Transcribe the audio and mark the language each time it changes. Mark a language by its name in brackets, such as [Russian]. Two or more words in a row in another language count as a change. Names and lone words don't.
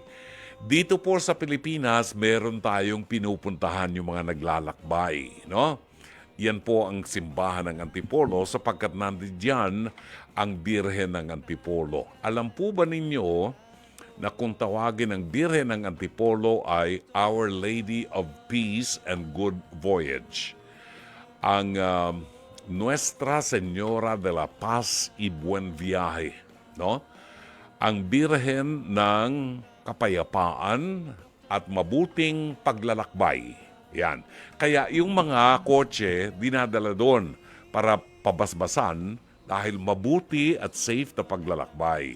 [Filipino] Dito po sa Pilipinas, meron tayong pinupuntahan yung mga naglalakbay, no? Yan po ang simbahan ng Antipolo sapagkat nandiyan ang Birhen ng Antipolo. Alam po ba ninyo na kung tawagin ang Birhen ng Antipolo ay Our Lady of Peace and Good Voyage? Ang Nuestra Señora de la Paz y Buen Viaje, no? Ang Birhen ng Kapayapaan at mabuting paglalakbay. Yan. Kaya yung mga kotse dinadala doon para pabasbasan dahil mabuti at safe na paglalakbay.